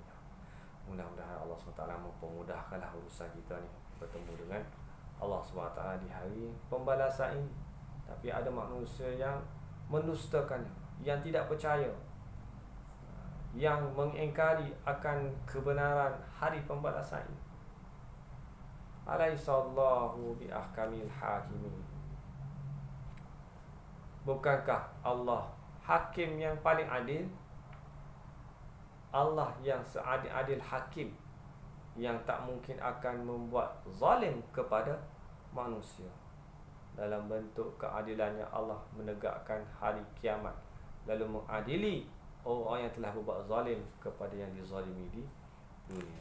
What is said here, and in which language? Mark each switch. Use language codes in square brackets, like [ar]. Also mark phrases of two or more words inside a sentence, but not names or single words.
[ms] Mudah-mudahan Allah SWT mempermudahkanlah urusan kita ni bertemu dengan Allah SWT di hari pembalasan ini. Tapi ada manusia yang mendustakannya, yang tidak percaya, yang mengingkari akan kebenaran hari pembalasan ini. [ar] Alaihissallahu biahkamil hakimin. [ms] Bukankah Allah hakim yang paling adil? Allah yang seadil-adil hakim, yang tak mungkin akan membuat zalim kepada manusia. Dalam bentuk keadilannya Allah menegakkan hari kiamat, lalu mengadili orang yang telah berbuat zalim kepada yang dizalimi di dunia.